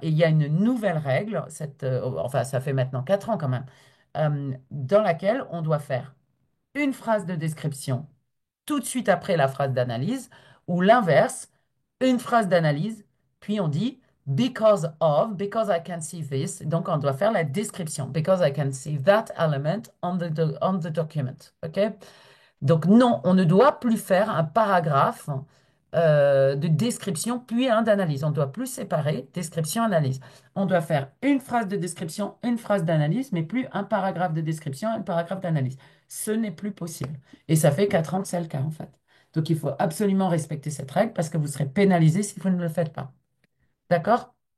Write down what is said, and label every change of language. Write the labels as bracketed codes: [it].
[fr] Et il y a une nouvelle règle, enfin, ça fait maintenant 4 ans quand même, dans laquelle on doit faire une phrase de description tout de suite après la phrase d'analyse, ou l'inverse, une phrase d'analyse, puis on dit [en] because I can see this. [fr] Donc, on doit faire la description. [en] Because I can see that element on the document. [fr] OK? Donc non, on ne doit plus faire un paragraphe de description puis un d'analyse. On ne doit plus séparer description-analyse. On doit faire une phrase de description, une phrase d'analyse, mais plus un paragraphe de description, un paragraphe d'analyse. Ce n'est plus possible. Et ça fait 4 ans que c'est le cas, en fait. Donc il faut absolument respecter cette règle parce que vous serez pénalisé si vous ne le faites pas. D'accord?